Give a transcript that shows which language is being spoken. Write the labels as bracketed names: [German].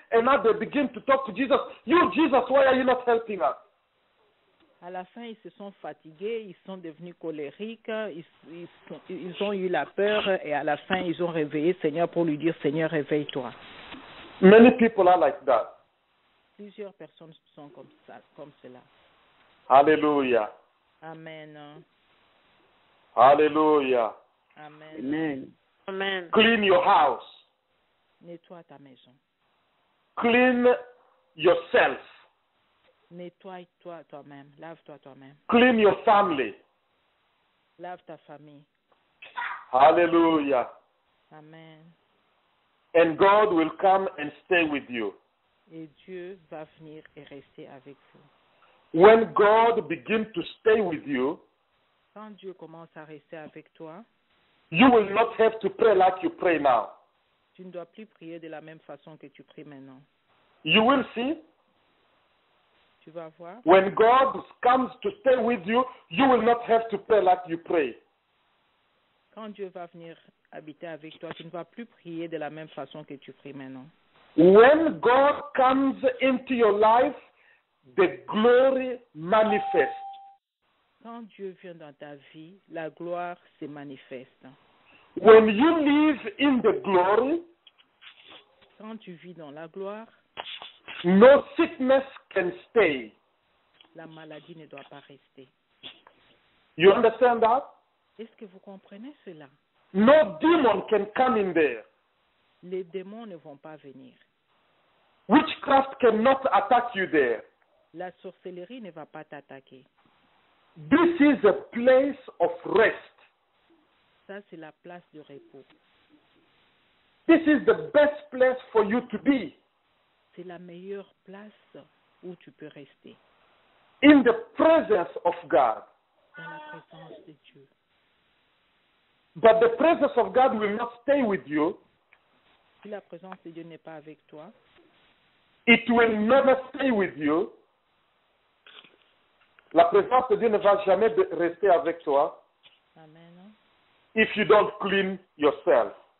[English] And now they begin to talk to Jesus. You, Jesus, why are you not helping us? [French] À la fin, ils se sont fatigués, ils sont devenus colériques, ils ont eu la peur et à la fin, ils ont réveillé Seigneur pour lui dire, Seigneur, réveille-toi. [English] Many people are like that. [French] Plusieurs personnes sont comme cela. Hallelujah. Amen. Hallelujah. Amen. Amen. Amen. [English] Clean your house. [French] Nettoie ta maison. [English] Clean yourself. [French] Nettoie-toi toi-même. Lave-toi toi-même. [English] Clean your family. [French] Lave ta famille. Hallelujah. Amen. [English] And God will come and stay with you. [French] Et Dieu va venir et rester avec vous. [English] When God begins to stay with you, [French] quand Dieu commence à rester avec toi, [English] you will not have to pray like you pray now. [French] Tu ne dois plus prier de la même façon que tu pries maintenant. [English] You will see. [French] Tu vas voir. [English] When God comes to stay with you, you will not have to pray like you pray. [French] Quand Dieu va venir habiter avec toi, tu ne vas plus prier de la même façon que tu pries maintenant. [English] When God comes into your life, the glory manifests. [French] Quand Dieu vient dans ta vie, la gloire se manifeste. [English] When you live in the glory, [French] quand tu vis dans la gloire, [English] no sickness can stay. [French] La maladie ne doit pas rester. [English] You understand that? [French] Est-ce que vous comprenez cela? [English] No demon can come in there. [French] Les démons ne vont pas venir. [English] Witchcraft cannot attack you there. [French] La sorcellerie ne va pas t'attaquer. [English] This is a place of rest. [French] Ça, c'est la place de repos. [English] This is the best place for you to be. [French] C'est la meilleure place où tu peux rester. [English] In the presence of God. [French] Dans la présence de Dieu. [English] But the presence of God will not stay with you. [French] Si la présence de Dieu n'est pas avec toi, [English] it will never stay with you. [French] La présence de Dieu ne va jamais rester avec toi. Amen. [English] If you don't clean yourself.